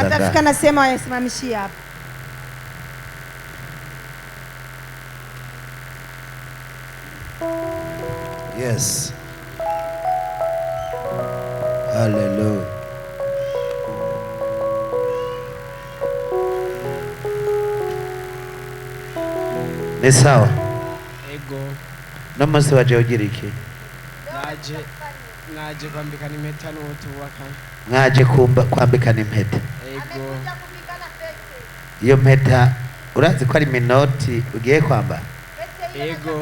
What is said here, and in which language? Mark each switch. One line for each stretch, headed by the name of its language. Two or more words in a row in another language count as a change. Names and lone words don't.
Swahili: atafika
Rundi: ngaha,
Swahili: nasema wayasimamishie hapa.
English: yes, hallelujah.
Swahili: Ni sawa,
Rundi: ego n'umunsi waje ugira iki? naje kwambikana impeta n'utubakanye, mwaje kwambikana impeta, ego iyo mpeta urazi ko ari minoti ugiye kwambara, ego